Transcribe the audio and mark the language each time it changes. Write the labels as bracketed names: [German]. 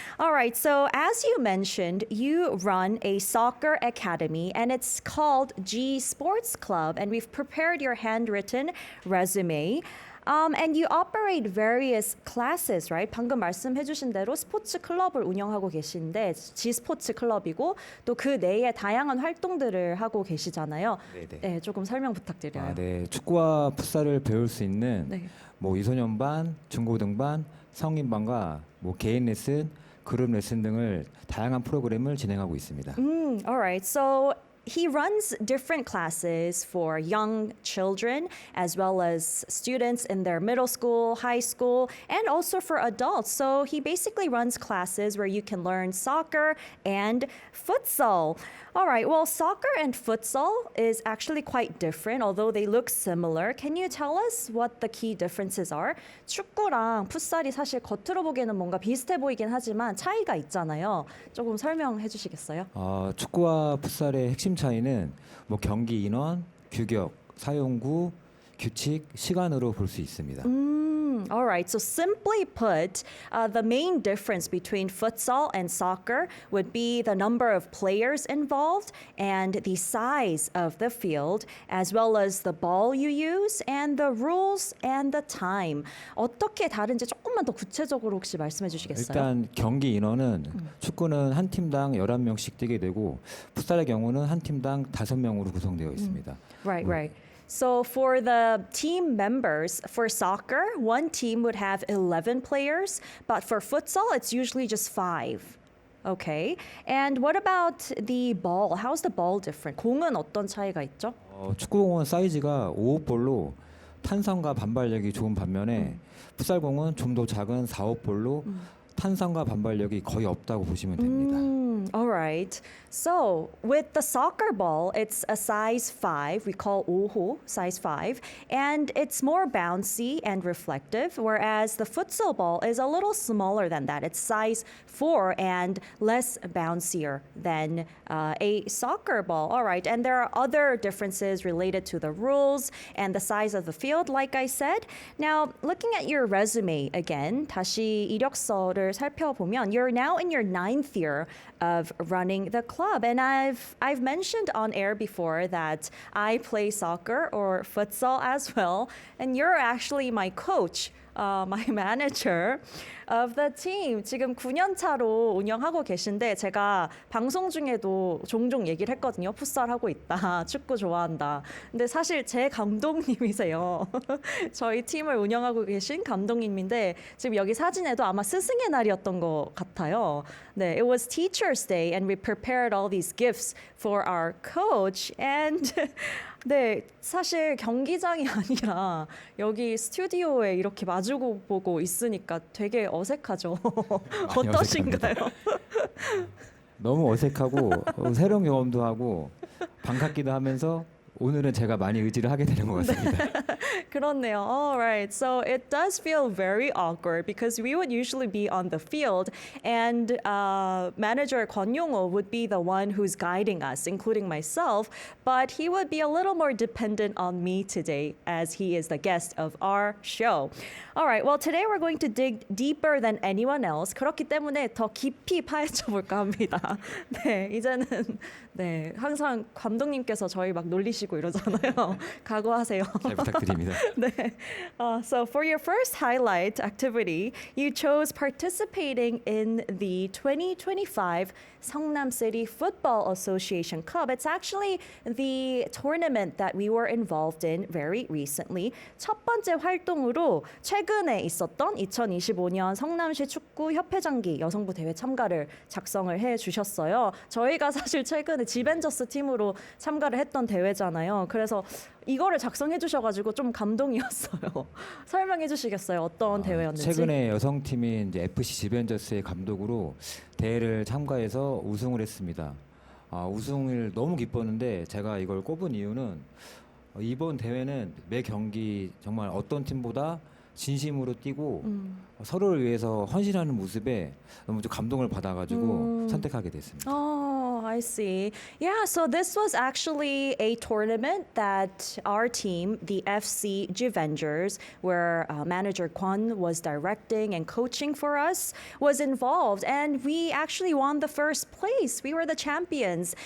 [English] All right, so as you mentioned, you run a soccer academy, and it's called G Sports Club, and we've prepared your handwritten resume. And you operate various classes, right? [Korean] 방금 말씀해주신 대로 스포츠 클럽을 운영하고 계신데 G 스포츠 클럽이고 또 그 내에 다양한 활동들을 하고 계시잖아요. 네네. 네, 조금 설명 부탁드려요. 네, 축구와 풋살을 배울 수 있는 네. 뭐 유소년반, 중고등반, 성인반과 뭐 개인 레슨, 그룹 레슨 등을 다양한 프로그램을 진행하고 있습니다. [English] All right. So he runs different classes for young children as well as students in their middle school, high school, and also for adults. So he basically runs classes where you can learn soccer and futsal. All right. Well, soccer and futsal is actually quite different, although they look similar. Can you tell us what the key differences are? [Korean] 축구랑 풋살이 사실 겉으로 보기에는 뭔가 비슷해 보이긴 하지만 차이가 있잖아요. 조금 설명해 주시겠어요? 축구와 풋살의 핵심 차이는 뭐 경기 인원, 규격, 사용구, 규칙, 시간으로 볼 수 있습니다. [English] All right. So simply put, the main difference between futsal and soccer would be the number of players involved and the size of the field, as well as the ball you use and the rules and the time. [Korean] 어떻게 다른지 조금만 더 구체적으로 혹시 말씀해 주시겠어요? 일단 경기 인원은 축구는 한 팀당 11명씩 뛰게 되고 풋살의 경우는 한 팀당 5명으로 구성되어 있습니다. [English] Right, right. So for the team members, for soccer, one team would have 11 players, but for futsal, it's usually just 5. Okay. And what about the ball? How's the ball different? [Korean] 공은 어떤 차이가 있죠? 축구공은 사이즈가 5홉볼로 탄성과 반발력이 좋은 반면에 풋살공은 좀 더 작은 4홉볼로 탄성과 반발력이 거의 없다고 보시면 됩니다. [English] All right. So with the soccer ball, it's a size 5. We call 5호, size 5. And it's more bouncy and reflective, whereas the futsal ball is a little smaller than that. It's size 4 and less bouncier than a soccer ball. All right. And there are other differences related to the rules and the size of the field, like I said. Now, looking at your resume again, [Korean] 다시 이력서를 살펴보면, [English] you're now in your 9th year of running the club. And I've mentioned on air before that I play soccer or futsal as well. And you're actually my coach, my manager of the team. [Korean] 지금 9년 차로 운영하고 계신데 제가 방송 중에도 종종 얘기를 했거든요. 풋살 하고 있다. 축구 좋아한다. 근데 사실 제 감독님이세요. 저희 팀을 운영하고 계신 감독님인데 지금 여기 사진에도 아마 스승의 날이었던 것 같아요. [English] 네, it was Teachers Day and we prepared all these gifts for our coach and 네, [Korean] 사실 경기장이 아니라 여기 스튜디오에 이렇게 마주고 보고 있으니까 되게 어색하죠. 많이 어떠신가요? 너무 어색하고 새로운 경험도 하고 반갑기도 하면서 오늘은 제가 많이 의지를 하게 되는 것 같습니다. 그렇네요. [English] All right. So it does feel very awkward because we would usually be on the field and manager Kwon Yong-oh would be the one who's guiding us, including myself, but he would be a little more dependent on me today as he is the guest of our show. All right. Well, today we're going to dig deeper than anyone else. [Korean] 그렇기 때문에 더 깊이 파헤쳐 볼까 합니다. 네, 이제는 네, 항상 감독님께서 저희 막 놀리시고 이러잖아요. 각오하세요. 잘 부탁드립니다. [English] 네. So for your first highlight activity, you chose participating in the 2025 Seongnam City Football Association Cup. It's actually the tournament that we were involved in very recently. [Korean] 첫 번째 활동으로 최근에 있었던 2025년 성남시 축구 협회장기 여성부 대회 참가를 작성을 해 주셨어요. 저희가 사실 최근에 지벤저스 팀으로 참가를 했던 대회잖아요. 그래서 이거를 작성해 주셔가지고 좀 감동이었어요. 설명해 주시겠어요? 어떤 대회였는지? 최근에 여성팀인 이제 FC 지벤저스의 감독으로 대회를 참가해서 우승을 했습니다. 우승을 너무 기뻤는데 제가 이걸 꼽은 이유는 이번 대회는 매 경기 정말 어떤 팀보다 진심으로 뛰고 서로를 위해서 헌신하는 모습에 너무 좀 감동을 받아가지고 선택하게 됐습니다. [English] Oh, I see. Yeah, so this was actually a tournament that our team, the FC Gvengers, where manager Kwon was directing and coaching for us, was involved. And we actually won the first place. We were the champions.